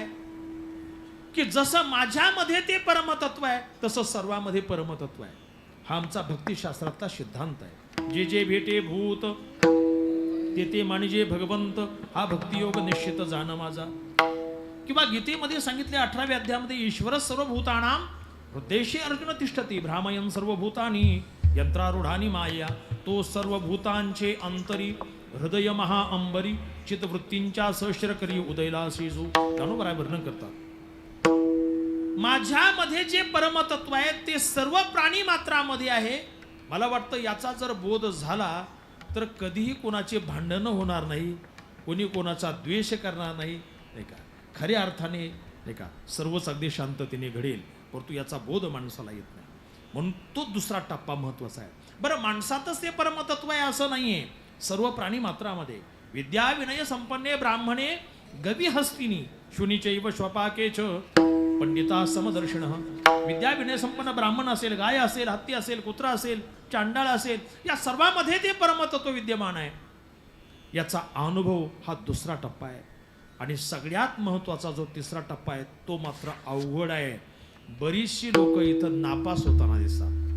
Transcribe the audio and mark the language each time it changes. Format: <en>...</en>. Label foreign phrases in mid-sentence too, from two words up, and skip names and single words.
<mr>की जसं माझ्यामध्ये ते परमतत्व आहे तसं सर्वांमध्ये परमतत्व आहे. हा आमचा भक्तिशास्त्रातला सिद्धांत आहे. जे जे भेटे भूत ते म्हणजे भगवंत, हा भक्तियोग निश्चित जाण माझा. किंवा गीतेमध्ये सांगितले 18व्या अध्यायामध्ये,</mr> <sa>ईश्वर सर्वभूतानां हृदयेषु अर्जुन तिष्ठति भ्रामयन् सर्वभूतानि यंत्रारूढानि माया,</sa> <mr>तो सर्वभूतांचे अंतरी हृदय महा अंबरी चित्तवृत्तींच्या सहस्र करी उदयला शेजू. ज्ञानोबराय वर्णन करतात, माझ्यामध्ये जे परमतत्व आहे ते सर्व प्राणी मात्रामध्ये आहे. मला वाटतं याचा जर बोध झाला तर कधीही कोणाचे भांडणं होणार नाही, कोणी कोणाचा द्वेष करणार नाही, नाही का? खऱ्या अर्थाने नाही का सर्वच अगदी शांततेने घडेल. परंतु याचा बोध माणसाला येत नाही. म्हणून तो दुसरा टप्पा महत्वाचा आहे. बरं, माणसातच ते परमतत्व आहे असं नाहीये. सर्व प्राणी मात्रामध्ये</mr> <sa>विद्या विनय संपन्ने ब्राह्मणे गवी हस्तिनी शुनीचैव स्वपाकेच पंडिता समदर्शन</sa> <mr>विद्या विनय संपन्न ब्राह्मण असेल, गाय असेल, हत्ती असेल, कुत्रा असेल, चांडाळ असेल, या सर्वांमध्ये ते परमतत्व विद्यमान आहे. याचा अनुभव हा दुसरा टप्पा आहे. आणि सगळ्यात महत्वाचा जो तिसरा टप्पा आहे तो मात्र अवघड आहे. बरीचशी लोक इथं नापास होताना दिसतात.</mr>